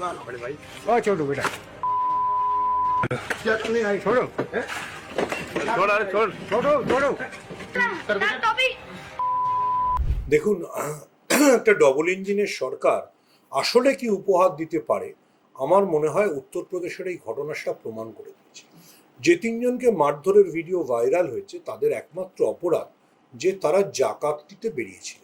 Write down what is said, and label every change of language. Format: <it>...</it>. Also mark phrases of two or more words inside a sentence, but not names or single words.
<hi>बड़े भाई छोड़ो बेटा छोड़ो छोड़ अरे छोड़ छोड़ो छोड़ो</hi> <bn>দেখুন, একটা ডবল ইঞ্জিনের সরকার আসলে কি উপহার দিতে পারে আমার মনে হয় উত্তরপ্রদেশের এই ঘটনাটা প্রমাণ করে দিয়েছে। যে তিনজনকে মারধরের ভিডিও ভাইরাল হয়েছে তাদের একমাত্র অপরাধ যে তারা জাকাত দিতে বেরিয়েছিলেন।</bn>